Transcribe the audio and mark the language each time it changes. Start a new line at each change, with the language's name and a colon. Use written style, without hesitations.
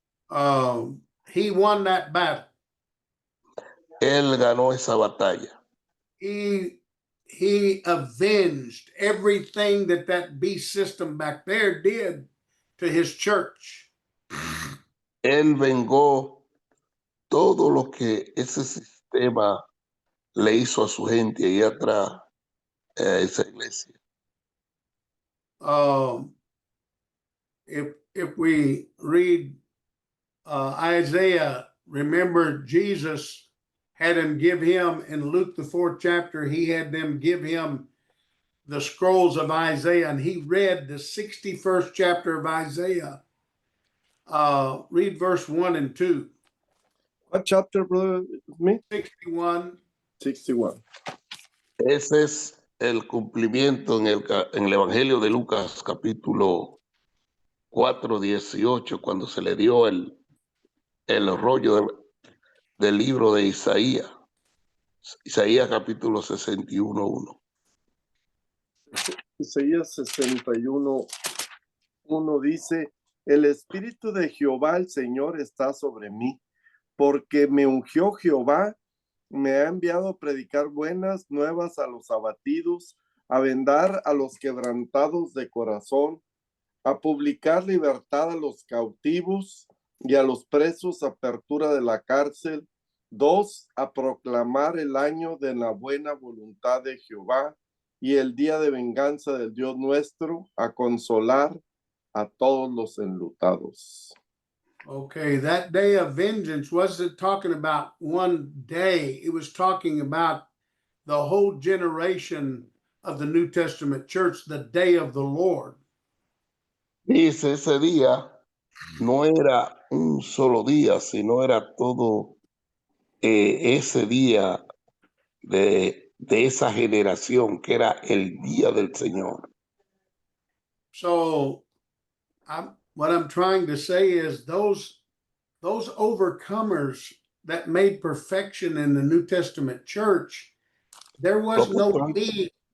English: he won that battle.
Spanish: Él ganó esa batalla.
English: He avenged everything that beast system back there did to his church.
Spanish: Él vengó todo lo que ese sistema le hizo a su gente ahí atrás, a esa iglesia.
English: If we read Isaiah, remember Jesus had him give him in Luke the 4th chapter, he had them give him the scrolls of Isaiah, and he read the 61st chapter of Isaiah. Read verse 1 and 2. What chapter, brother Smith? 61. 61.
Spanish: Ese es el cumplimiento en el Evangelio de Lucas, capítulo 4:18, cuando se le dio el rollo del libro de Isaías. Isaías capítulo 61:1. Isaías 61:1 dice: el Espíritu de Jehová, el Señor, está sobre mí, porque me ungió Jehová, me ha enviado a predicar buenas nuevas a los abatidos, a vendar a los quebrantados de corazón, a publicar libertad a los cautivos y a los presos apertura de la cárcel. 2, a proclamar el año de la buena voluntad de Jehová y el día de venganza del Dios nuestro, a consolar a todos los enlutados.
English: Okay, that day of vengeance wasn't talking about one day. It was talking about the whole generation of the New Testament church, the day of the Lord.
Spanish: Dice, ese día no era un solo día, sino era todo ese día de esa generación, que era el día del Señor.
English: So what I'm trying to say is those overcomers that made perfection in the New Testament church, there was no need.